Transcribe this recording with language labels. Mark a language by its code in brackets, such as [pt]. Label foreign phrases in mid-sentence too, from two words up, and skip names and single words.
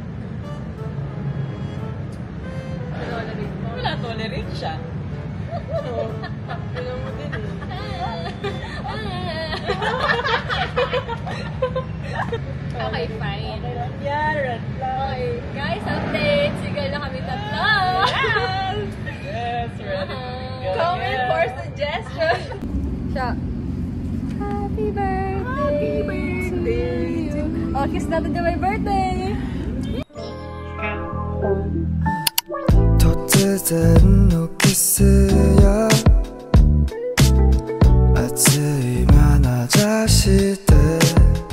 [tl] Tolerate mo? Wala, tolerate siya. Oo. Alam mo din eh. [en] Okay, fine. [tl] Yan, [en] Okay, guys, update. [tl] Sigal na kami tatlo. [en] yes, ready. Comment for suggestion. Siya. Happy birthday to you. [tl] Oh, kiss natin na [en] my birthday. [ja] 突然のキスや熱い眼差しで